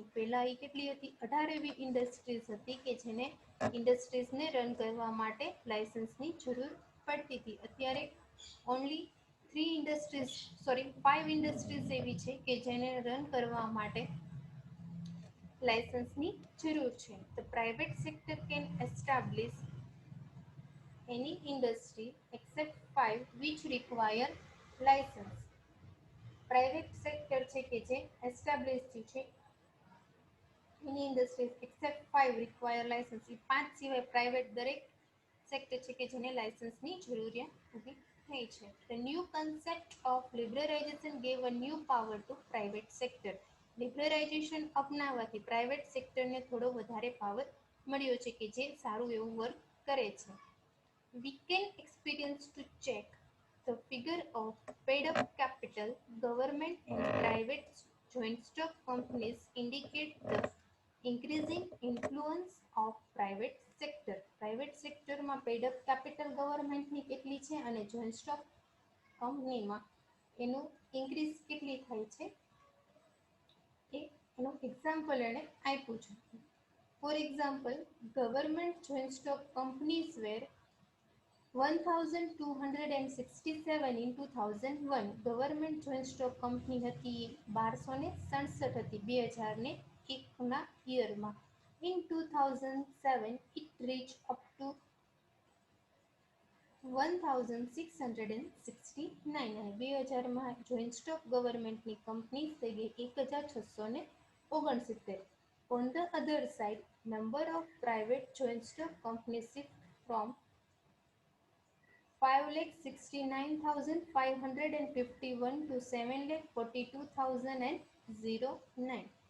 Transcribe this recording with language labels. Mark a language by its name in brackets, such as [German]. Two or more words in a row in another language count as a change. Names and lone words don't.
[Gujarati] પહેલાં એ કેટલી હતી 18 એવી ઇન્ડસ્ટ્રીઝ હતી કે જેને ઇન્ડસ્ટ્રીઝને રન કરવા માટે લાયસન્સની જરૂર પડતી હતી. અત્યારે [English] only 5 industries [Gujarati] એવી છે કે જેને રન કરવા માટે લાયસન્સની જરૂર છે. [English] The private sector can establish any industry except 5 which require license. private sector [Gujarati] છે કે જે એસ્ટાબ્લિશ થયું છે એની [English] industries except 5 require license. [Gujarati] એ 5 સિવાય પ્રાઇવેટ દરેક સેક્ટર છે કે જેને લાયસન્સની જરૂરિયાત ઊભી થઈ છે. [English] The new concept of liberalization gave a new power to private sector. [Gujarati] લિબરલાઇઝેશન અપનાવવાથી [English] private sectorને [Gujarati] થોડો વધારે પાવર મળ્યો છે કે જે સારું એવું વર્ક કરે છે. [English] We can experience to check the figure of paid up capital. Government and private joint stock companies indicate the increasing influence of private sector. private sectorમાં paid up capital governmentની [Gujarati] કેટલી છે અને [English] joint stock companyમાં [Gujarati] એનું ઇન્ક્રીઝ કેટલી થાય છે એ એનું એક્ઝામ્પલ એણે આપ્યું છે. [English] for example, government joint stock companies were 1267 in 2001. government joint stock company [Gujarati] હતી 1267 હતી 2001ના યરમાં. [English] In 2007 it reached up to 1669 [Gujarati] અને 2000માં [English] joint stock governmentની company [Gujarati] થઈ ગઈ 1669. [English] On the other side, number of private joint stock companies shift from 5,69,551 to 7,42,009.